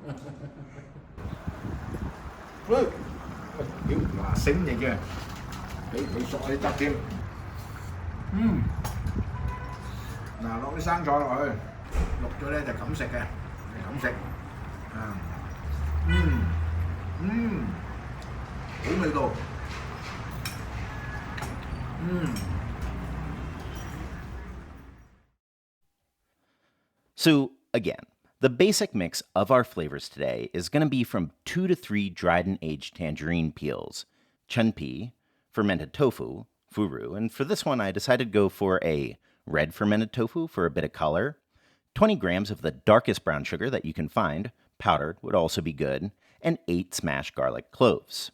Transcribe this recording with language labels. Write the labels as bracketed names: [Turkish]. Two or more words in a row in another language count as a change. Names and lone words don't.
[Cantonese] 喂，屌嗱醒嚟嘅，俾佢索啲汁添，嗱落啲生菜落去，淥咗咧就咁食嘅，係咁食，好味道。 [English] So, again, the basic mix of our flavors today is going to be from 2 to 3 dried and aged tangerine peels, chunpi, fermented tofu, furu, and for this one I decided to go for a red fermented tofu for a bit of color, 20 grams of the darkest brown sugar that you can find, powdered would also be good, and 8 smashed garlic cloves.